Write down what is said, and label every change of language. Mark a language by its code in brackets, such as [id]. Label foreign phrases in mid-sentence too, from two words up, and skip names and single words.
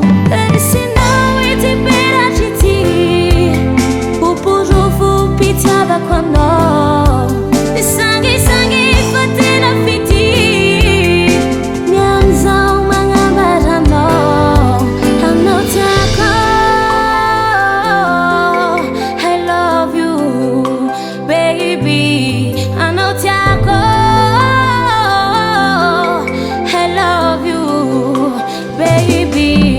[mg] Resinao ity peratry ity, ho porofo mpitiavako anao. Ny sangisangy fa tena fity, niany zaho magnambara anao. Anao tiako, [en] I love you baby. [mg] Anao tiako, [en] I love you baby.